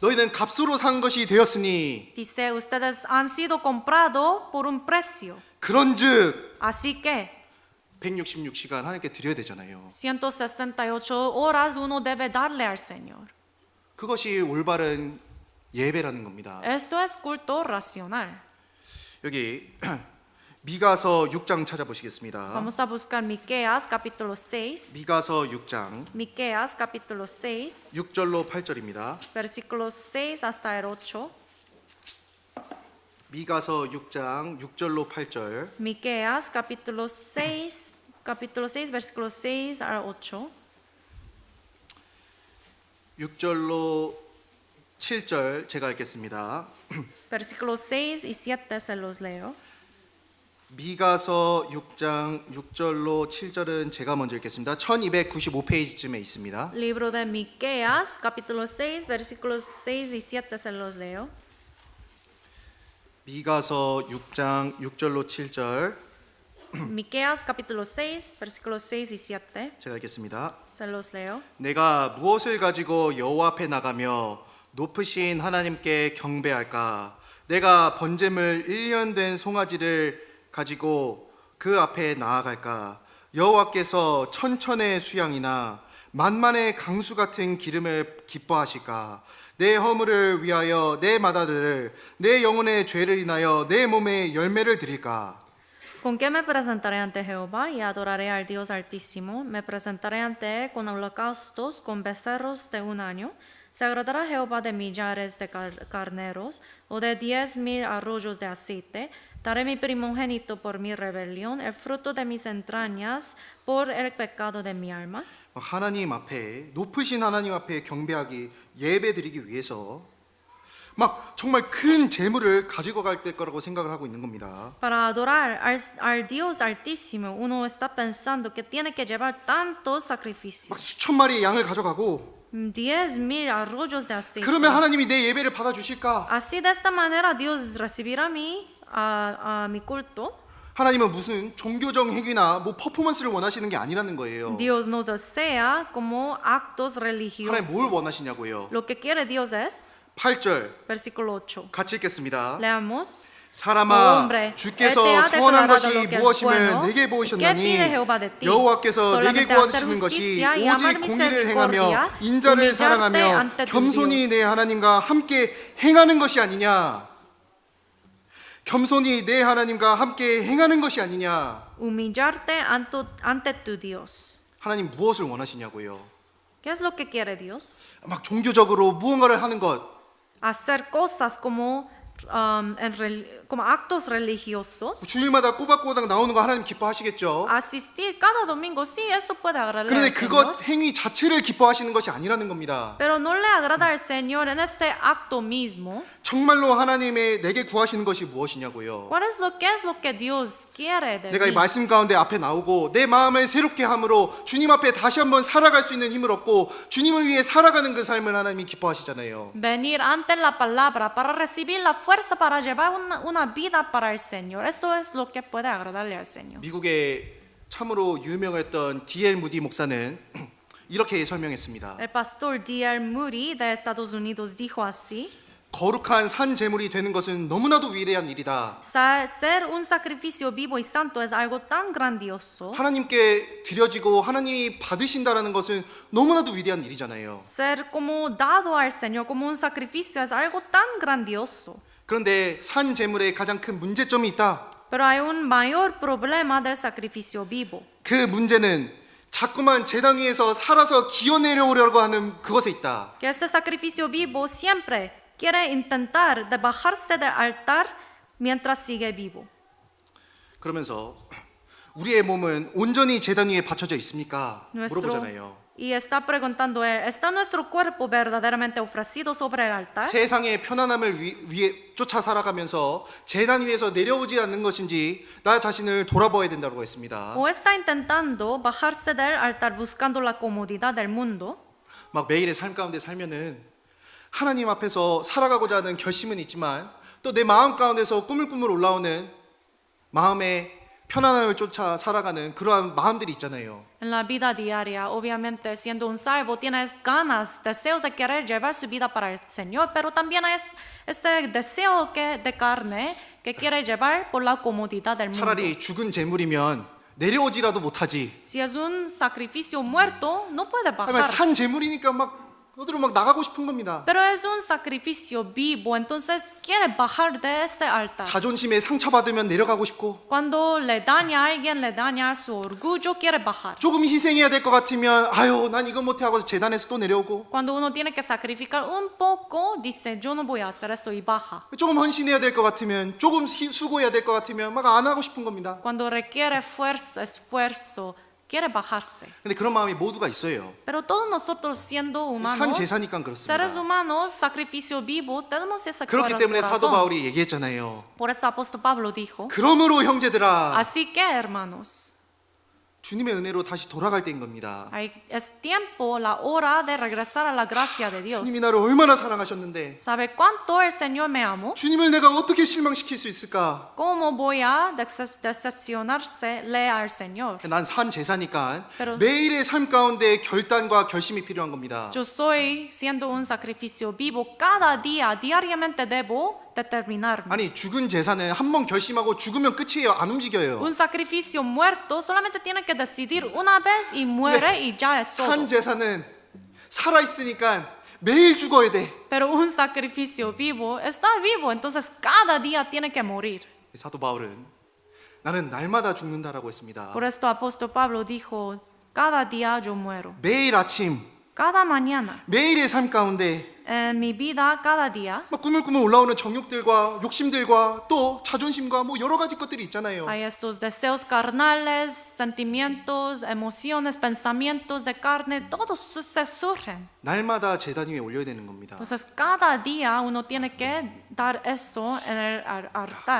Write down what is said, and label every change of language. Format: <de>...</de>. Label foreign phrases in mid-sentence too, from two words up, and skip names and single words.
<ko>너희는 값으로 산 것이 되었으니</ko> <es>Dice, ustedes han sido comprados por un precio.</es> <ko>그런즉</ko> <es>Así que</es> <ko>166시간 하나님께 드려야 되잖아요.</ko> <es>168 horas uno debe darle al Señor.</es> <ko>그것이 올바른 예배라는 겁니다.</ko> <es>Esto es culto racional.</es> <ko>여기 미가서 6장 찾아보시겠습니다.</ko> <es>Vamos a buscar Miqueas capítulo 6.</es> <ko>미가서 6장</ko> <es>Miqueas capítulo 6,</es> <ko>6절로 8절입니다.</ko> <es>versículos 6 hasta el 8.</es> <ko>미가서 6장 6절로 8절.</ko> <es>Miqueas capítulo 6, versículos 6 al 8.</es> <ko>6절로 7절 제가 읽겠습니다.</ko> <es>Versículos 6 y 7 se los leo.</es> <ko>미가서 6장 6절로 7절은 제가 먼저 읽겠습니다. 1295페이지쯤에 있습니다.</ko> <es>Libro de Miqueas capítulo 6, versículos 6 y 7 se los leo.</es> <ko>미가서 6장 6절로 7절</ko> <es>Miqueas capítulo 6, versículos 6 y 7</es> <ko>제가 읽겠습니다.</ko> <es>se los leo.</es> <ko>내가 무엇을 가지고 여호와 앞에 나가며 높으신 하나님께 경배할까? 내가 번제물 1년 된 송아지를 가지고 그 앞에 나아갈까? 여호와께서 천천의 수양이나 만만의 강수 같은 기름을 기뻐하실까? 내 허물을 위하여 내 마다들을 내 영혼의 죄를 인하여 내 몸에 열매를 드릴까?</ko> <es>¿Con qué me presentaré ante Jehová y adoraré al Dios Altísimo? Me presentaré ante Él con holocaustos, con becerros de un año. ¿Se agradará Jehová de millares de carneros o de 10,000 arroyos de aceite? Daré mi primogénito por mi rebelión, el fruto de mis entrañas por el pecado de mi alma.</es> <ko>하나님 앞에 높으신 하나님 앞에 경배하기 예배드리기 위해서 막 정말 큰 재물을 가지고 갈 거라고 생각을 하고 있는 겁니다.</ko> <es>Para adorar al Dios Altísimo, uno está pensando que tiene que llevar tantos sacrificios.</es> <ko>막 수천 마리의 양을 가져가고</ko> <es>10,000 arroyos de aceite.</es> <ko>그러면 하나님이 내 예배를 받아주실까?</ko> <es>Así de esta manera Dios recibirá mi culto.</es> <ko>하나님은 무슨 종교적 행위나 뭐 퍼포먼스를 원하시는 게 아니라는 거예요.</ko> <es>Dios no desea como actos</es> <ko>하나님 뭘</ko> <es>religiosos.</es> <ko>원하시냐고요.</ko> <es>Lo que quiere Dios es,</es> <ko>8절</ko> <es>versículo 8.</es> <ko>같이 읽겠습니다.</ko> <es>Leamos.</es> <ko>사람아</ko> <es>hombre,</es> <ko>주께서</ko> <es>él te ha</es> <ko>선한</ko> <es>declarado</es> <ko>것이</ko> <es>lo que es</es> <ko>무엇임을</ko> <es>bueno.</es> <ko>내게</ko> <es>¿Qué</es> <ko>보이셨나니</ko> <es>pide Jehová de ti?</es> <ko>여호와께서 내게</ko> <es>Solamente hacer</es> <ko>구하시는 것이</ko> <es>justicia y</es> <ko>오직</ko> <es>amar</es> <ko>공의를</ko> <es>misericordia,</es> <ko>행하며 인자를</ko> <es>humillarte</es> <ko>사랑하며</ko> <es>ante tu</es> <ko>겸손히</ko> <es>Dios.</es> <ko>내 하나님과 함께 행하는 것이 아니냐. 겸손히 내 하나님과 함께 행하는 것이 아니냐.</ko> <es>Humillarte ante tu Dios.</es> <ko>하나님 무엇을 원하시냐고요.</ko> <es>¿Qué es lo que quiere Dios?</es> <ko>막 종교적으로 무언가를 하는 것,</ko> <es>Hacer cosas como como actos religiosos,</es> <ko>주일마다 꼬박꼬박 나오는 거 하나님 기뻐하시겠죠.</ko> <es>asistir cada domingo, sí, eso puede agradarle</es> <ko>그런데</ko> <es>al Señor.</es> <ko>그것 행위 자체를 기뻐하시는 것이 아니라는 겁니다.</ko> <es>Pero no le agrada al Señor en ese acto mismo.</es> <ko>정말로 하나님의 내게 구하시는 것이 무엇이냐고요.</ko> <es>¿Qué es lo que Dios quiere de</es> <ko>내가 이</ko> <es>mí?</es> <ko>말씀 가운데 앞에 나오고 내 마음을 새롭게 함으로 주님 앞에 다시 한번 살아갈 수 있는 힘을 얻고 주님을 위해 살아가는 그 삶을 하나님이 기뻐하시잖아요.</ko> <es>Venir ante la palabra para recibir la fuerza para llevar una vida para el Señor. Eso es lo que puede agradarle al Señor.</es> <ko>미국의 참으로 유명했던 D.L. 무디 목사는 이렇게 설명했습니다.</ko> <es>El pastor D.L. Moody de Estados Unidos dijo así:</es> <ko>거룩한 산 제물이 되는 것은 너무나도 위대한 일이다.</ko> <es>Ser un sacrificio vivo y santo es algo tan grandioso.</es> <ko>하나님께 드려지고 하나님이 받으신다라는 것은 너무나도 위대한 일이잖아요.</ko> <es>Ser como dado al Señor como un sacrificio es algo tan grandioso.</es> <ko>그런데 산 제물에 가장 큰 문제점이 있다.</ko> <es>Pero hay un mayor problema del sacrificio vivo.</es> <ko>그 문제는 자꾸만 제단 위에서 살아서 기어내려오려고 하는 그것에 있다.</ko> <es>Que este sacrificio vivo siempre quiere intentar de bajarse del altar mientras sigue vivo.</es> <ko>그러면서 우리의 몸은 온전히 제단 위에 받쳐져 있습니까? 물어보잖아요.</ko> <es>Y está preguntando él, ¿está nuestro cuerpo verdaderamente ofrecido sobre el altar?</es> <ko>세상의 편안함을 위해 쫓아 살아가면서 제단 위에서 내려오지 않는 것인지 나 자신을 돌아봐야 된다고 했습니다.</ko> <es>¿O está intentando bajarse del altar buscando la comodidad del mundo?</es> <ko>막 매일의 삶 가운데 살면은 하나님 앞에서 살아가고자 하는 결심은 있지만 또 내 마음 가운데서 꾸물꾸물 올라오는 마음의 편안함을 쫓아 살아가는 그러한 마음들이 있잖아요.</ko> <es>En la vida diaria, obviamente, siendo un salvo, tienes ganas, deseos de querer llevar su vida para el Señor, pero también es este deseo de carne que quiere llevar por la comodidad del mundo.</es> <ko>차라리 죽은 재물이면 내려오지라도 못하지.</ko> <es>Si es un sacrificio muerto, no puede</es> <ko>하지만</ko> <es>bajar.</es> <ko>산 재물이니까 막 어디로 막 나가고 싶은 겁니다.</ko> <es>Pero es un sacrificio vivo, entonces quiere bajar de ese altar.</es> <ko>자존심에 상처받으면 내려가고 싶고</ko> <es>Cuando le daña a alguien, le daña su orgullo, quiere bajar.</es> <ko>조금 희생해야 될 것 같으면 아유 난 이거 못해 하고 재단에서 또 내려오고</ko> <es>Cuando uno tiene que sacrificar un poco, dice, yo no voy a hacer eso y baja.</es> <ko>조금 헌신해야 될 것 같으면 조금 수고해야 될 것 같으면 막 안 하고 싶은 겁니다.</ko> <es>Cuando requiere esfuerzo, quiere bajarse.</es> <ko>근데 그런 마음이 모두가 있어요.</ko> <es>Pero todos nosotros siendo</es> <ko>산</ko> <es>humanos,</es> <ko>제사니까 그렇습니다.</ko> <es>seres humanos, sacrificio vivo, tenemos ese</es> <ko>그렇기 때문에 사도</ko> <es>corazón.</es> <ko>바울이 얘기했잖아요.</ko> <es>Por eso apóstol Pablo dijo,</es> <ko>그러므로 형제들아</ko> <es>así que hermanos,</es> <ko>주님의 은혜로 다시 돌아갈 때인 겁니다.</ko> <es>es tiempo, la hora de regresar a la gracia de Dios.</es> <ko>주님이 나를 얼마나 사랑하셨는데</ko> <es>¿Sabe cuánto el Señor me amó?</es> <ko>주님을 내가 어떻게 실망시킬 수 있을까?</ko> <es>¿Cómo voy a decepcionarle al Señor?</es> <ko>난 산 제사니까</ko> <es>Pero-</es> <ko>매일의 삶 가운데 결단과 결심이 필요한 겁니다.</ko> <es>Yo soy siendo un sacrificio vivo. Cada día, diariamente debo determinarme.</es> <ko>아니 죽은 제사는 한 번 결심하고 죽으면 끝이에요. 안 움직여요.</ko> <es>Un sacrificio muerto solamente tiene que decidir una vez y muere y ya es todo.</es> <ko>산 제사는 살아 있으니까 매일 죽어야 돼.</ko> <es>Pero un sacrificio vivo está vivo, entonces cada día tiene que morir.</es> <ko>사도 바울은 나는 날마다 죽는다라고 했습니다.</ko> <es>Por esto apóstol Pablo dijo, cada día yo muero.</es> <ko>매일 아침,</ko> <es>Cada mañana,</es> <ko>매일의 삶 가운데</ko> <es>en mi vida, cada día,</es> <ko>막 꾸물꾸물 올라오는 정욕들과 욕심들과 또 자존심과 뭐 여러 가지 것들이 있잖아요.</ko> <es>hay estos deseos carnales, sentimientos, emociones, pensamientos de carne, todos se surgen.</es> <ko>날마다 제단 위에 올려야 되는 겁니다.</ko> <es>Entonces cada día uno tiene que dar eso en el altar.</es>